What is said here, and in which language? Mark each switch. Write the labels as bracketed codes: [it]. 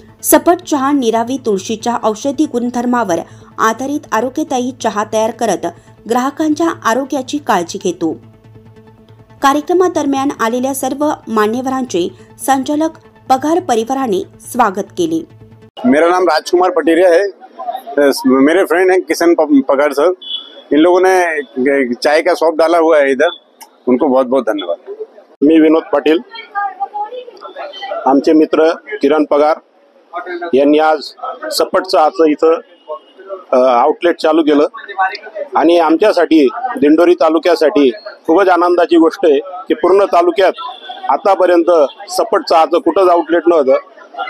[mr] सपट चहा निरावी तुळशीच्या औषधी गुणधर्मावर आधारित आरोग्यदायी चहा तयार करत ग्राहकांच्या आरोग्याची काळजी घेतो। कार्यक्रमादरम्यान आलेल्या सर्व मान्यवरांचे संचालक पगार परिवाराने स्वागत केले। [hi] मेरा नाम राजकुमार पटेरिया है। मेरे फ्रेंड हैं किशन पगार सर। इन लोगों ने चाय का शॉप डाला हुआ है इधर, उनको बहुत बहुत धन्यवाद। [mr] मी विनोद पाटील। आमचे मित्र किरण पगार यांनी आज सपट चहाचं इथं आउटलेट चालू केलं आणि आमच्यासाठी दिंडोरी तालुक्यासाठी खूपच आनंदाची गोष्ट आहे की पूर्ण तालुक्यात आतापर्यंत सपट चहाचं कुठंच आउटलेट नव्हतं।